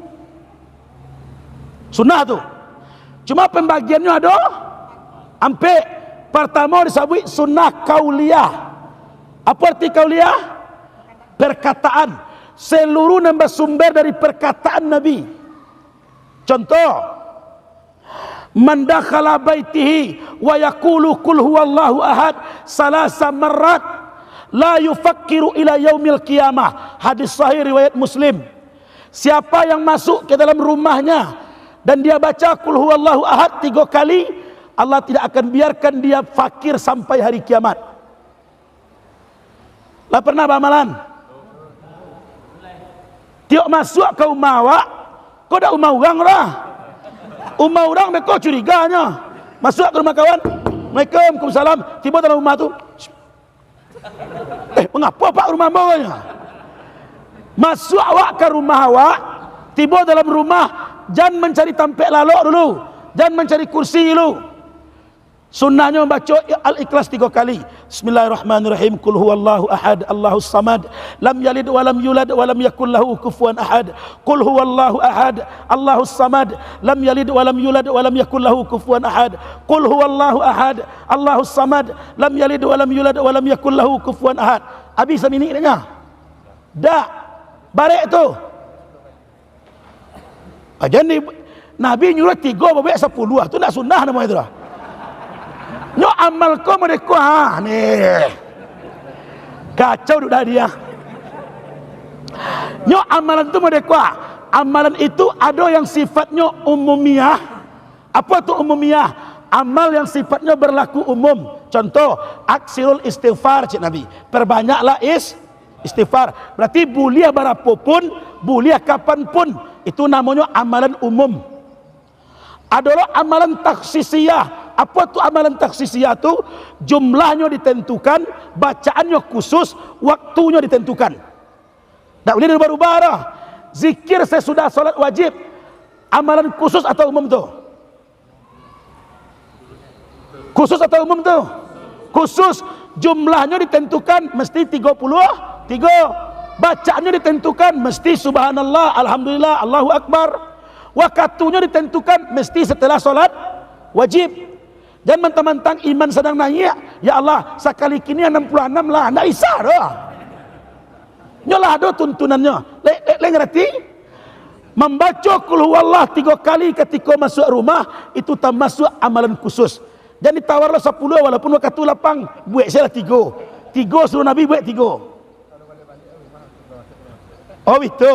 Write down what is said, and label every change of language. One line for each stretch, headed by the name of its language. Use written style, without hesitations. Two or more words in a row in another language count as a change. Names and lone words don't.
Indonesian: Sunnah tu. Cuma pembagiannya ada ampe pertama disebut sunnah kauliyah. Apa arti kauliyah? Perkataan. Seluruh nambah sumber dari perkataan Nabi. Contoh,
Arabic: من دخل بيته ويقول قل هو الله أحد ثلاث مرات لا يفقر إلى يوم القيامة.
Indonesian: Hadis sahih riwayat Muslim. Siapa yang masuk ke dalam rumahnya dan dia baca
Arabic: قل هو الله أحد
Indonesian: 3 kali, Allah tidak akan biarkan dia fakir sampai hari kiamat. Lah pernah bamalan? Tiok masuk ke rumah awak, kau dah rumah orang lah. Rumah orang mereka curiganya. Masuk ke rumah kawan, Waalaikumsalam, tiba dalam rumah tu. Mengapa pak rumah bawahnya? Masuk awak ke rumah awak, tiba dalam rumah, jangan mencari tampek lalok dulu, jangan mencari kursi dulu. Sunnahnya membaca Al-Ikhlas 3 kali.
Arabic: بسم الله الرحمن الرحيم. قل هو الله أحد، الله الصمد، لم يلد ولم يولد ولم يكن له كفوا أحد. قل هو الله أحد، الله الصمد، لم يلد ولم يولد ولم يكن له كفوا أحد. قل هو الله أحد، الله الصمد، لم يلد ولم يولد ولم يكن له كفوا أحد.
Indonesian: Habis minit nya. Dak. Barek tu. Jadi Nabi nyuruh 3 babak 10. Tu nak sunnah nama itu dah. Nyo amal kau mereka nih kacau dah dia. Nyo amalan tu mereka, amalan itu ada yang sifatnya umumiyah. Apa tu umumiyah? Amal yang sifatnya berlaku umum. Contoh,
Arabic: أكثر الاستغفار
Indonesian: cik Nabi. Perbanyaklah istighfar. Berarti bulia berapapun, bulia kapanpun, itu namanya amalan umum. Adalah amalan taksisiyah. Apa tu amalan taksisiyah tu? Jumlahnya ditentukan, bacaannya khusus, waktunya ditentukan. Tak boleh berubah-ubah dah. Zikir sesudah solat wajib, amalan khusus atau umum tu? Khusus atau umum tu? Khusus. Jumlahnya ditentukan mesti 33. Bacaannya ditentukan mesti
Arabic: سبحان الله، الحمد لله، الله أكبر.
Indonesian: Waktunya ditentukan mesti setelah solat wajib. Jangan mentang-mentang iman sedang naik, ya Allah sekali kini 66 lah, ndak isah dah. Nyolah ada tuntunannya. Le ngerti? Membaca
Arabic: قل هو الله
Indonesian: 3 kali ketika masuk rumah itu termasuk amalan khusus. Dan ditawarlah 10 walaupun waktu lapang, buat saya 3. 3 suruh Nabi buat 3. Oh itu.